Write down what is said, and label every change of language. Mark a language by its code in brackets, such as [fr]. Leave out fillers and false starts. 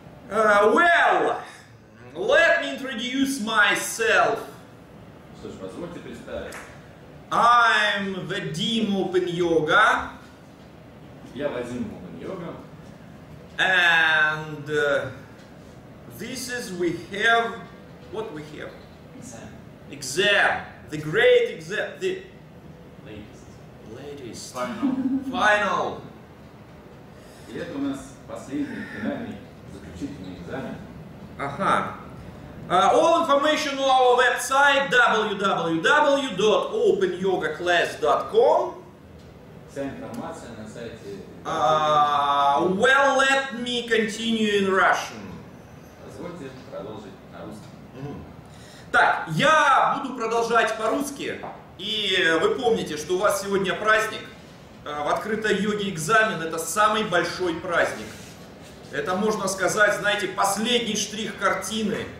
[en] Well, let me introduce myself. [ru] Что ж, позвольте представить. [en] I'm Vadim Open Yoga. [ru] Я Вадим Open Yoga. [en] And this is we have what we have. Exam. The great exam. The latest. Final. Final. [ru] И это у нас последний финальный заключительный экзамен. [en] Ага. All information on our website www.openyogaclass.com. [ru] Вся информация на сайте. [en] Well, let me continue in Russian. [ru] Позвольте продолжить на русском. Mm. Так, я буду продолжать по-русски. И вы помните, что у вас сегодня праздник. В открытой йоге экзамен – это самый большой праздник. Это, можно сказать, знаете, последний штрих картины.